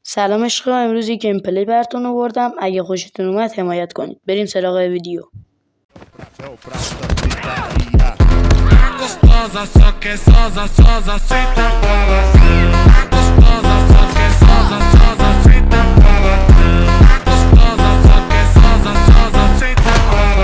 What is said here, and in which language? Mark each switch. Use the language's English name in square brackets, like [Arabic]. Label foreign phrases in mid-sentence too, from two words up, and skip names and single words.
[Persian] سلام عشقا، امروز یک [English] game play [Persian] براتون آوردم. اگه خوشتون اومد حمایت کنید. بریم سراغ ویدیو. [Portuguese] Gostosa, só que sosa, sosa, senta bola. Gostosa, só que sosa, sosa, senta bola. Gostosa, só que sosa, sosa, senta bola.